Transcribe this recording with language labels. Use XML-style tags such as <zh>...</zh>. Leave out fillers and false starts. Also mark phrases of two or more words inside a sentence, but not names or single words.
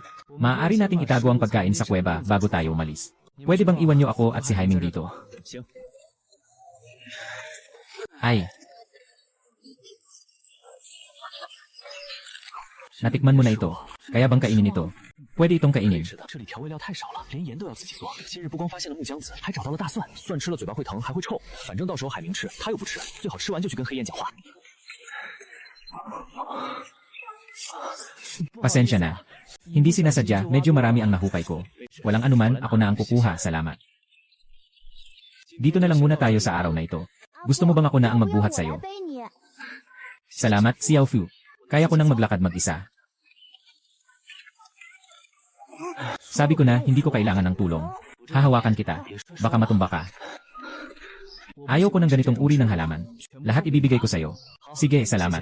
<tl>Maaari nating itago ang pagkain sa kuweba bago tayo umalis. Pwede bang iwan niyo ako at si Haiming dito?</tl> <zh>行，</zh> <tl>Ay. Natikman mo na ito. Kaya bang kainin ito? Pwede itong kainin.</tl> <zh>这里调味料太少了，连盐都要自己做。今日不光发现了木姜子，还找到了大蒜。蒜吃了嘴巴会疼，还会臭。反正到时候海明吃，他又不吃，最好吃完就去跟黑燕讲话。</zh> <tl>Pasensya na. Hindi sinasadya, medyo marami ang nahukay ko. Walang anuman, ako na ang kukuha, salamat. Dito na lang muna tayo sa araw na ito. Gusto mo bang ako na ang</tl> <zh>不用</zh> <tl>magbuhat</tl> <zh>我来</zh> <tl>sa'yo?</tl> <zh>背你。</zh> <tl>Salamat, Xiaofu. Kaya ko nang maglakad mag-isa. Sabi ko na, hindi ko kailangan ng tulong. Hahawakan kita. Baka matumba ka. Ayaw ko ng ganitong uri ng halaman. Lahat ibibigay ko sa'yo. Sige, salamat.</tl>